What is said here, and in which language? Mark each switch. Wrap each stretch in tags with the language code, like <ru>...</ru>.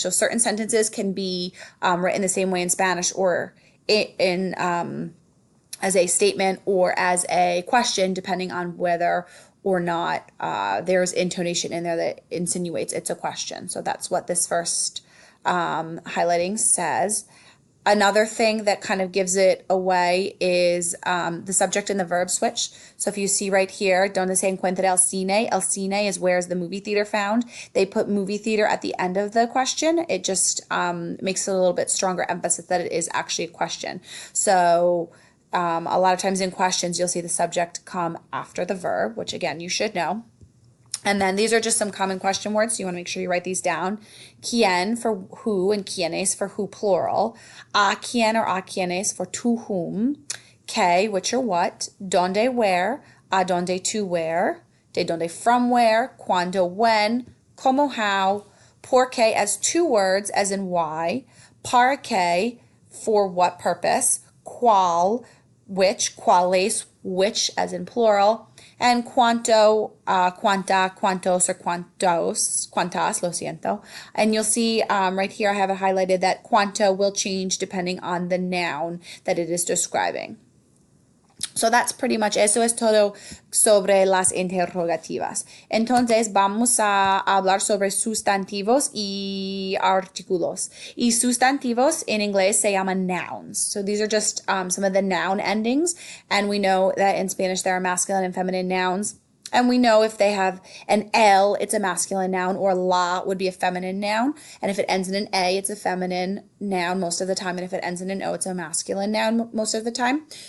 <en>So certain sentences can be written the same way in Spanish or in as a statement or as a question, depending on whether or not there's intonation in there that insinuates it's a question. So that's what this first highlighting says. Another thing that kind of gives it away is the subject and the verb switch. So if you see right here,</en> <es>donde se encuentra el cine?</es> <en>El cine is where is the movie theater found. They put movie theater at the end of the question. It just makes it a little bit stronger emphasis that it is actually a question. So a lot of times in questions, you'll see the subject come after the verb, which again, you should know. And then these are just some common question words, so you want to make sure you write these down. Quién for who and quiénes for who plural. A quién or a quiénes for to whom. Qué, which or what. Dónde, where. A dónde, to where. De dónde, from where. Cuándo, when. Cómo, how. Por qué as two words, as in why. Para qué, for what purpose. Cuál, which. Cuáles, which, as in plural. And cuánto, cuánta, cuántos, or cuántas,</en> <es>lo siento.</es> <en>And you'll see right here I have it highlighted that cuánto will change depending on the noun that it is describing. So that's pretty much</en> <es>eso es todo sobre las interrogativas. Entonces vamos a hablar sobre sustantivos y artículos. Y sustantivos in inglés se llaman nouns.</es> <en>So these are just some of the noun endings. And we know that in Spanish there are masculine and feminine nouns. And we know if they have an L, it's a masculine noun, or la would be a feminine noun. And if it ends in an A, it's a feminine noun most of the time. And if it ends in an O, it's a masculine noun most of the time.</en>